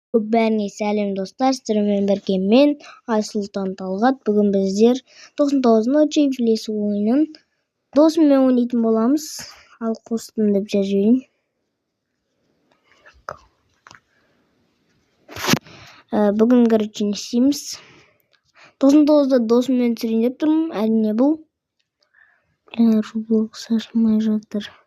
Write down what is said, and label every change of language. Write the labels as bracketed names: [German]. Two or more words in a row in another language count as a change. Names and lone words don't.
[Kazakh] Бәріне сәлем достар, сіздермен бірге мен Айсұлтан Талғат. Бүгін біздер 99 ночи в лесу ойынын досыммен ойнайтын боламыз. Ал қостым деп жазайын. Бүгін короче не істейміз? 99-да досыммен түсірейін деп тұрмын. Әрине бұл. Roblox ашылмай жатыр.